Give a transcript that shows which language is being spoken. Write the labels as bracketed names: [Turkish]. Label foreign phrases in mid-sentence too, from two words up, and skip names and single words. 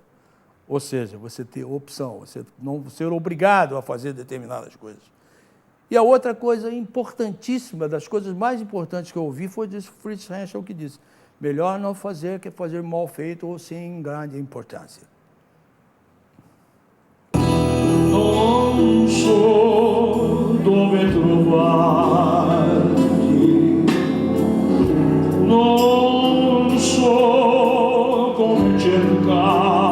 [Portuguese] Ou seja, você ter opção, você não ser obrigado a fazer determinadas coisas. E a outra coisa importantíssima, das coisas mais importantes que eu ouvi, foi de Fritz Henschel, que disse, melhor não fazer que fazer mal feito ou sem grande importância. [Italian] Non so dove trovarti, non so come cercare.